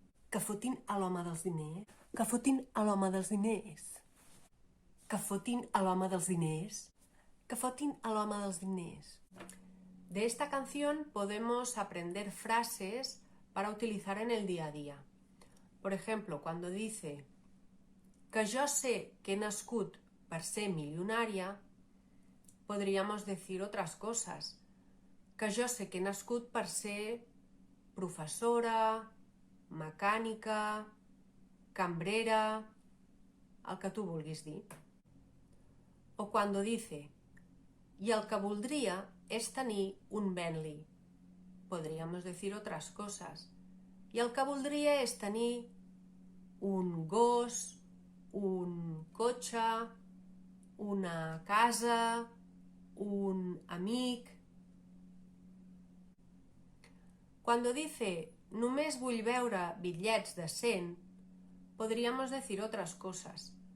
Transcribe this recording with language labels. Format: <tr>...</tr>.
<ca>Que fotin a l'home dels diners. Que fotin a l'home dels diners. Que fotin a l'home dels diners. Que fotin a l'home dels diners.</ca> <es>De esta canción podemos aprender frases para utilizar en el día a día. Por ejemplo, cuando dice que yo sé que</es> <ca>he nascut per ser milionària,</ca> <es>podríamos decir otras cosas.</es> <ca>Que jo sé que he nascut per ser professora, mecànica, cambrera, el que tu vulguis dir.</ca> <es>O cuando dice, y</es> <ca>el que voldria és tenir un Bentley.</ca> <es>Podríamos decir otras cosas.</es> <ca>Y el que voldria és tenir un gos, un cotxe, una casa, un amic.</ca> <es>Cuando dice</es> <ca>només vull veure bitllets de 100,</ca> <es>podríamos decir otras cosas.</es>